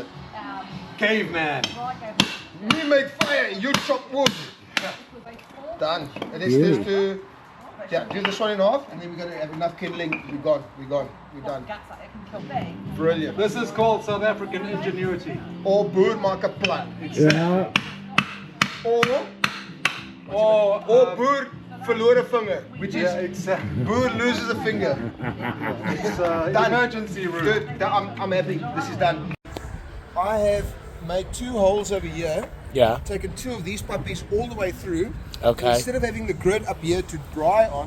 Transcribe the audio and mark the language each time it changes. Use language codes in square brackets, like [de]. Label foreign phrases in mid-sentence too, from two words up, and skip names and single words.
[en] Caveman. Me make fire, you chop wood. Done. And let's Yeah. just do this one in half, and then we're gonna have enough kindling. We're done. Brilliant. This is called South African ingenuity. [af] Or boer maak 'n plan. Yeah. Or boer verloor 'n vinger, [en] which is boer loses a finger. It's Done. emergency room. Good. I'm happy. This is done. I have made 2 holes over here. Yeah. Taken 2 of these puppies all the way through. Okay. Instead of having the grid up here to dry on,